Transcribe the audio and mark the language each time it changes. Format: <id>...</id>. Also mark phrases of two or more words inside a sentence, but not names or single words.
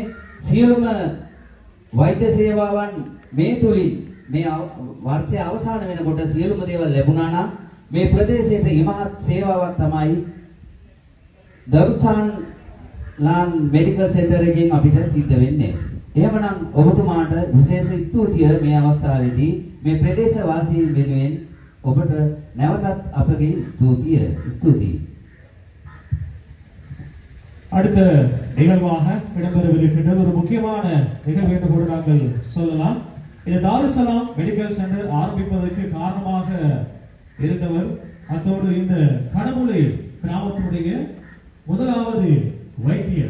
<si>සියලුම වෛද්‍ය සේවාවන් මේ තුලින් මේ වර්ෂයේ අවසාන වෙනකොට සියලුම දේවල් ලැබුණා නම් මේ ප්‍රදේශයේ ඉමහත් සේවාවක් තමයි දරුසාන් ලාන් මෙඩිකල් සෙන්ටර් එකෙන් අපිට සිද්ධ වෙන්නේ. එහෙමනම් ඔබතුමාට විශේෂ ස්තුතිය මේ අවස්ථාවේදී මේ ප්‍රදේශ වාසීන් වෙනුවෙන් ඔබට නැවතත් අපගේ ස්තුතියි.</si> <ta>அடுத்த நிகழ்வாக இடம்பெறவிருக்கின்ற ஒரு முக்கியமான நிகழ்வு என்று கூட நாங்கள் சொல்லலாம். இந்த தாருசலாம் மெடிக்கல் சென்டர் ஆரம்பிப்பதற்கு காரணமாக இருந்தவர் அத்தோடு இந்த கணமுலை கிராமத்தினுடைய முதலாவது வைத்தியர்.</ta>